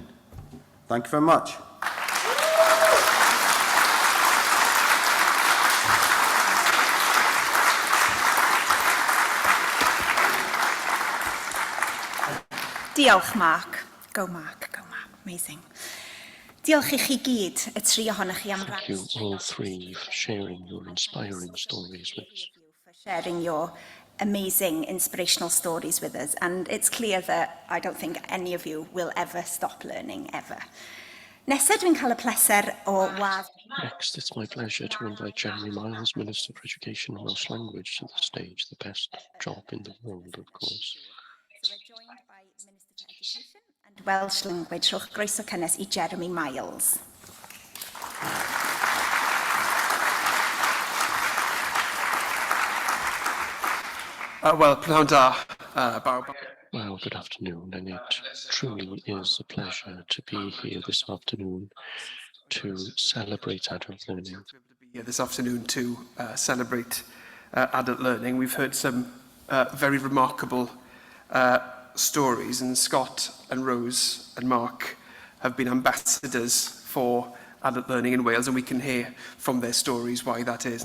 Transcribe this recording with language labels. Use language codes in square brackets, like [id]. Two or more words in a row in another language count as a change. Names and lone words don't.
[en] Thank you very much. Diolch, Mark. Go, Mark. Go, Mark. Amazing. [cy] Diolch I chi gyd, y tri ohonoch chi am [en] Thank you all three for sharing your inspiring stories with us. for sharing your amazing, inspirational stories with us. And it's clear that I don't think any of you will ever stop learning, ever. [cy] Nesa, dwi'n cael y pleser o wadd. [en] Next, it's my pleasure to invite Jeremy Miles, Minister for Education and Welsh Language, to the stage. The best job in the world, of course. So we're joined by Minister for Education and Welsh Language. [cy] Rhowch groeso cynnes I Jeremy Miles. Wel, prynawn da, bawb. [en] Well, good afternoon, and it truly is a pleasure to be here this afternoon to celebrate adult learning. Here this afternoon to celebrate adult learning. We've heard some very remarkable stories, and Scott and Rose and Mark have been ambassadors for adult learning in Wales, and we can hear from their stories why that is.